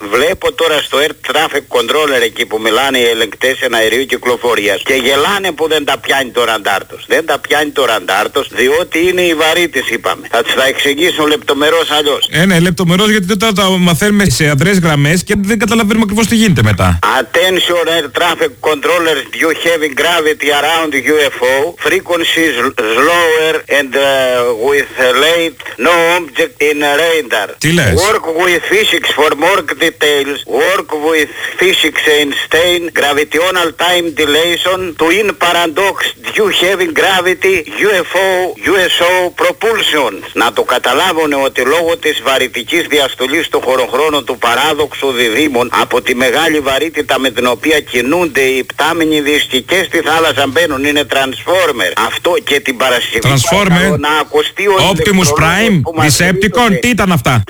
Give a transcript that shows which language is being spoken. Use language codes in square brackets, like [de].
[el] Βλέπω τώρα στο Air Traffic Controller εκεί που μιλάνε οι ελεγκτές εναερίου κυκλοφορίας και γελάνε που δεν τα πιάνει το ραντάρ τους. Δεν τα πιάνει το ραντάρ τους, διότι είναι οι βαρύτες, είπαμε. Θα τους τα εξηγήσουν λεπτομερώς αλλιώς. Ναι, λεπτομερώς, γιατί τότε τα μαθαίνουμε σε αδρές γραμμές και δεν καταλαβαίνουμε ακριβώς τι γίνεται μετά. [en] Attention Air Traffic Controller, you have gravity around UFO, frequencies lower and with late, no object in radar. [el] Τι λες? [en] Work with physics for more details. Work with physics and Einstein, gravitational time dilation, twin paradox, due heavy gravity, UFO, USO propulsion. [el] Να το καταλάβουν ότι λόγω της βαρυτικής διαστολής του χωροχρόνου του παράδοξου διδήμων από τη μεγάλη βαρύτητα με την οποία κινούνται οι πτάμενοι δίσκοι και στη θάλασσα μπαίνουν, είναι Transformer. Αυτό και την Παρασκευή. Transformer. Να ακουστεί ο Optimus Prime. Decepticon. Τι ήταν αυτά?